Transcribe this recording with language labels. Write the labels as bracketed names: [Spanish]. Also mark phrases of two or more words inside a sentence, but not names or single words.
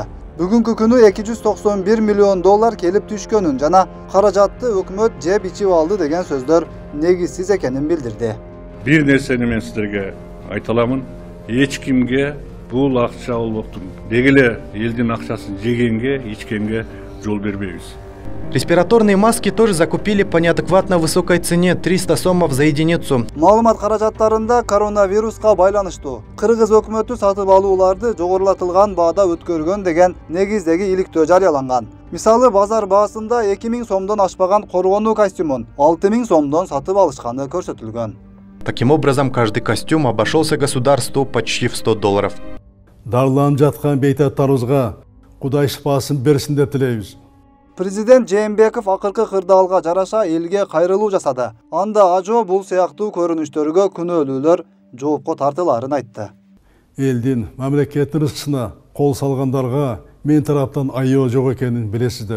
[Kyrgyz] Бүгүнкү күнү 291 миллион доллар келип түшкөнүн жана каражатты өкмөт жеп ичип алды деген сөздөр негизсиз экенин билдирди. Бир нерсени мен сиздерге айта аламын. Эч кимге бул акча албоктун, дегеле элдин акчасын жегенге, ичкенге жол бербейбиз. [Russian] Респираторные маски тоже закупили по неадекватно высокой цене 300 сомов за единицу. [Kyrgyz] Маалымат каражаттарында коронавируска байланыштуу кыргыз өкмөтү сатып алууларды жогорулатылган баада өткөргөн деген негиздеги иликтөө жарыяланган. Мисалы, базар баасында 2000 сомдон ашпаган коргонуу костюмун 6000 сомдон сатып алышканы көрсөтүлгөн. [Russian] Таким образом, каждый костюм обошелся государству почти в $100. [Kyrgyz] Дарыланып жаткан бейтаттарыбызга Кудай шифасын берсин деп тилейбиз. Президент Жээнбеков акыркы кырдаалга жараша элге кайрылуу жасады. Анда ажо бул сыяктуу көрүнүштөргө күнөөлүүлөр жоопко тартыларын айтты. Элдин, мамлекеттин рызкысына кол салгандарга мен тараптан айоо жок экенин билесиздер.